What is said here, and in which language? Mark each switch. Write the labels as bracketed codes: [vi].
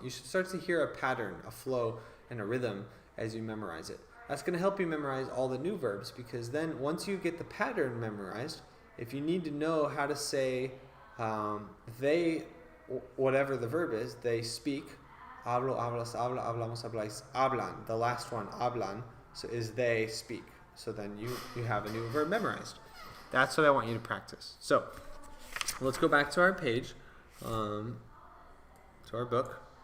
[en] You should start to hear a pattern, a flow, and a rhythm as you memorize it. That's going to help you memorize all the new verbs, because then once you get the pattern memorized, if you need to know how to say they, whatever the verb is, they speak. [es] Hablo, hablas, habla, hablamos, habláis, hablan. [en] The last one, hablan, so is they speak. So then you have a new verb memorized. That's what I want you to practice. So let's go back to our page, to our book.